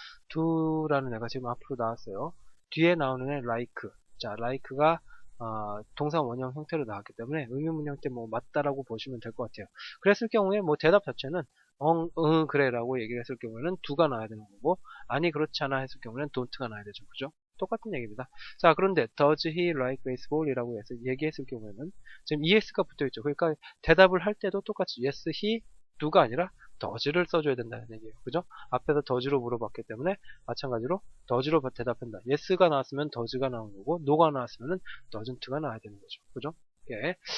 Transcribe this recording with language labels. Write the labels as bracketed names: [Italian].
[Korean] do라는 애가 지금 앞으로 나왔어요. 뒤에 나오는 애 like. 자, like가 동사 원형 형태로 나왔기 때문에 의문문 형태 뭐 맞다라고 보시면 될 것 같아요. 그랬을 경우에 뭐 대답 자체는 그래 라고 얘기를 했을 경우에는 do가 나와야 되는 거고, 아니 그렇지 않아 했을 경우에는 don't가 나와야 되죠. 그죠? 똑같은 얘기입니다. 자, 그런데 [English] does he like baseball? [Korean] 이라고 해서 얘기했을 경우에는 지금 es가 붙어있죠. 그러니까 대답을 할 때도 똑같이 yes, he, do가 아니라 does를 써줘야 된다는 얘기예요. 그죠? 앞에서 does로 물어봤기 때문에 마찬가지로 does로 대답한다. yes가 나왔으면 does가 나온 거고, no가 나왔으면 doesn't가 나와야 되는 거죠. 그죠? 예.